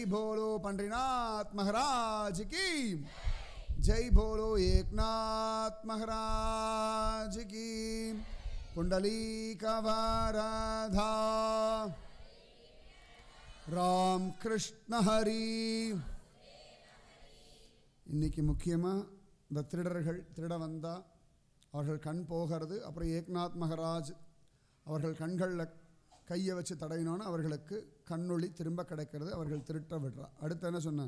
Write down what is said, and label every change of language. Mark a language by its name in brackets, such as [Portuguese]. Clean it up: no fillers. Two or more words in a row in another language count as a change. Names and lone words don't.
[Hindi] बोलो पंडरीनाथ महाराज की जय. बोलो एकनाथ महाराज की। [Marathi] पुंडलीक वरदा राम कृष्ण हरि. [Tamil] இன்னைக்கு முக்கியமாக இந்த திருடர்கள் திருட வந்தா அவர்கள் கண் போகிறது. அப்புறம் ஏக்நாத் மகாராஜ் அவர்கள் கண்களில் கையை வச்சு தடவினோன்னு அவர்களுக்கு கண்ணொளி திரும்ப கிடைக்கிறது. அவர்கள் திருட்ட விடுறா. அடுத்து என்ன சொன்னான்?